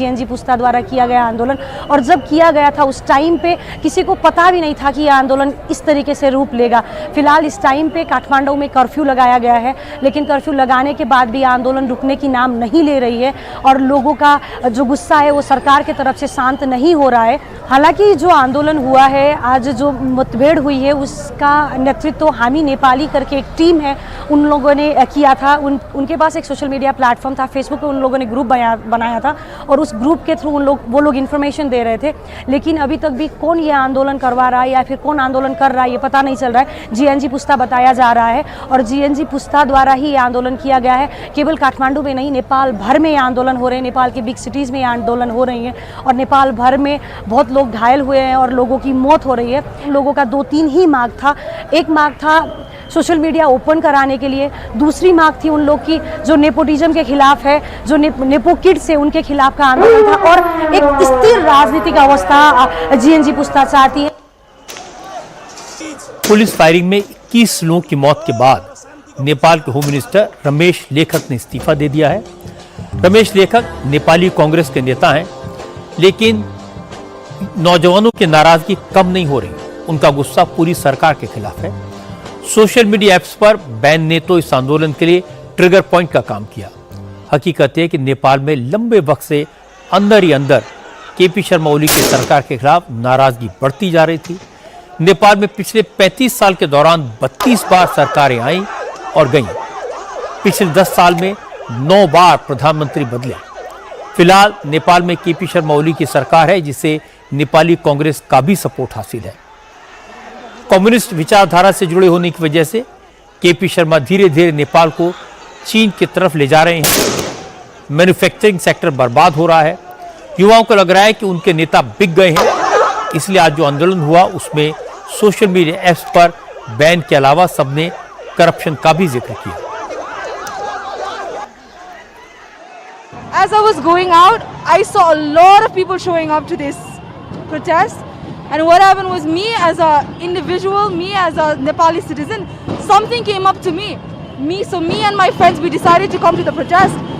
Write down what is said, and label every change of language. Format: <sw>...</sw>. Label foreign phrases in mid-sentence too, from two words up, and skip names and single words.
<hi>जीएनजी पुस्ता द्वारा किया गया आंदोलन, और जब किया गया था उस टाइम पे किसी को पता भी नहीं था कि यह आंदोलन इस तरीके से रूप लेगा। फिलहाल इस टाइम पे काठमांडू में कर्फ्यू लगाया गया है, लेकिन कर्फ्यू लगाने के बाद भी आंदोलन रुकने की नाम नहीं ले रही है और लोगों का जो गुस्सा है वो सरकार की तरफ से शांत नहीं हो रहा है। हालांकि जो आंदोलन हुआ है, आज जो मुठभेड़ हुई है, उसका नेतृत्व हामी नेपाली करके एक टीम है, उन लोगों ने किया था। उनके पास एक</hi> <en>social media platform</en> <hi>था, फेसबुक पे उन लोगों ने ग्रुप बनाया था और उस ग्रुप के थ्रू वो लोग इन्फॉर्मेशन दे रहे थे। लेकिन अभी तक भी कौन ये आंदोलन करवा रहा है या फिर कौन आंदोलन कर रहा है ये पता नहीं चल रहा है। जीएनजी पुस्ता बताया जा रहा है और जीएनजी पुस्ता द्वारा ही ये आंदोलन किया गया है। केवल काठमांडू में नहीं, नेपाल भर में ये आंदोलन हो रहे हैं, नेपाल की</hi> <en>big cities</en> <hi>में ये आंदोलन हो रही है और नेपाल भर में बहुत लोग घायल हुए हैं और लोगों की मौत हो रही है। लोगों का 2-3 ही मांग था। एक मांग था</hi> <en>social media open</en> <hi>कराने के लिए, दूसरी मांग थी उन लोग की जो नेपोटिज्म के खिलाफ है, जो</hi> <en>nepo kids</en> <hi>है उनके खिलाफ का आंदोलन था, और एक स्थिर राजनीतिक अवस्था जीएनजी पुस्ता चाहती है। पुलिस फायरिंग में 21 लोगों की मौत के बाद नेपाल के</hi> <en>home minister</en> <hi>रमेश लेखक ने इस्तीफा दे दिया है। रमेश लेखक नेपाली कांग्रेस के नेता हैं, लेकिन नौजवानों की नाराजगी कम नहीं हो रही। उनका गुस्सा पूरी सरकार के खिलाफ है।</hi> <en>social media apps</en> <hi>पर बैन ने तो इस आंदोलन के लिए</hi> <en>trigger point</en> <hi>का काम किया। हकीकत है कि नेपाल में लंबे वक्त से अंदर ही अंदर केपी शर्मा ओली की सरकार के खिलाफ नाराजगी बढ़ती जा रही थी। नेपाल में पिछले 35 साल के दौरान 32 बार सरकारें आईं और गईं। पिछले 10 साल में 9 बार प्रधानमंत्री बदले। फिलहाल नेपाल में केपी शर्मा ओली की सरकार है, जिसे नेपाली कांग्रेस का भी सपोर्ट हासिल है। कम्युनिस्ट विचारधारा से जुड़े होने की वजह से केपी शर्मा धीरे धीरे नेपाल को चीन की तरफ ले जा रहे हैं।</hi> <en>manufacturing sector</en> <hi>बर्बाद हो रहा है। युवाओं को लग रहा है कि उनके नेता बिक गए हैं। इसलिए आज जो आंदोलन हुआ उसमें</hi> <en>social media apps</en> <hi>पर बैन के अलावा सबने करप्शन का भी जिक्र किया।</hi> <en>As I was going out, I saw a lot of people showing up to this protest. And what happened was, me as a individual, me as a Nepali citizen, something came up to me. So me and my friends, we decided to come to the protest.</en>